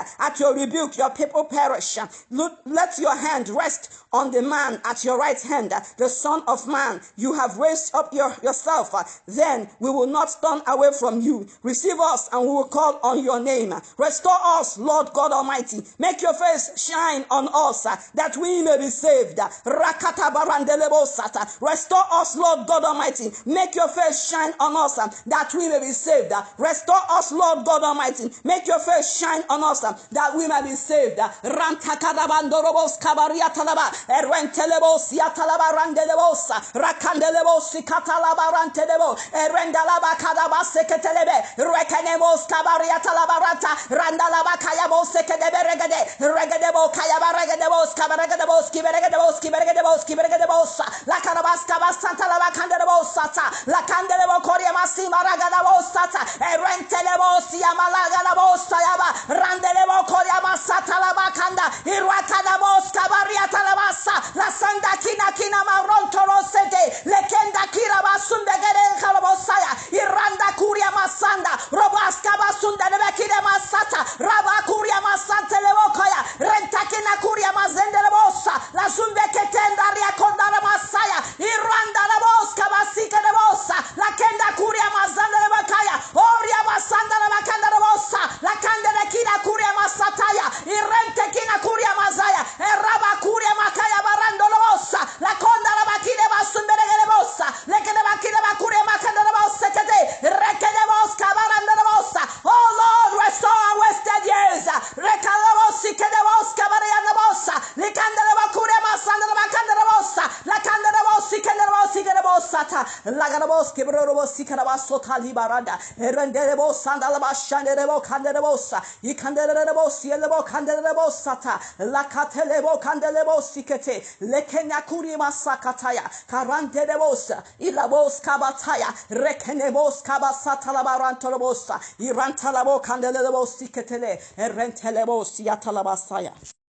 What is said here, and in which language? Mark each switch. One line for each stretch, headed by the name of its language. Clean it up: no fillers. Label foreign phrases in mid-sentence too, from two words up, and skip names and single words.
English: At your rebuke, your people perish. Let your hand rest on the man at your right hand, the Son of Man. You have raised up yourself. Then we will not turn away from you. Receive us, and we will call on your name. Restore us, Lord God Almighty. Make your face shine on us, that we may be saved. Rakata barandelebo sata. Restore us, Lord God Almighty. Make your face shine on us, that we may be saved. Restore us, Lord God Almighty. Make your face shine on us, that we may be saved. Rantakadabandorobos kabariatalaba. Erentelebos yatalaba randelebosa. Rakandelebos katalaba rantelebo. Erendalaba kadaba seketelebe. Rekenemos kabariatalaba ranta. Randalaba kayabos sekedeberegede. Regadebo kayaba regadebos kabaregadebos kiberegadebos kiberegadebos kiberegadebos la carabas kabasanta la candelebos sata la candelebo koria masima ragadebos sata erentelebos yamalaga la bosa yaba randelebo koria masata la bakanda irwatadebos kabariata la basa la sanda kina maronto rosete lekenda kira basunde gere kalabosaya iranda kuria masanda robas kabasunde nebekire masata raba kuria masante lebo koya rentakina kuria mazendele bosa la zumbe ketenda ria kondara masaya iranda la boska basika de bosa la kenda kuria mazandele bakaya oria basanda la bakanda de bosa la kanda kina kuria masataya irente kina kuria mazaya eraba kuria makaya barando la bosa la konda la bakide basumbere de bosa le kede bakide bakuria makanda de bosa kede rekede boska barando la bosa. Oh Lord, restore our wasted years. Rekalabosi kede boska baranda bosa le kanda la bakuria masanda la bakanda de bosa la kanda de bosi kede bosi kede bosa ta la kanda boski bro bosi kede basota libaranda erende de bosa andala bashande de bo kanda de bosa ikanda de bosi le bo kanda de bosa ta la katele bo kanda le bosi kete le kenya kuri masakataya karante de bosa ila boska bataya rekene boska basata la baranto de bosa iranta la bo kanda le bosi kete le erente le bosi atala basaya.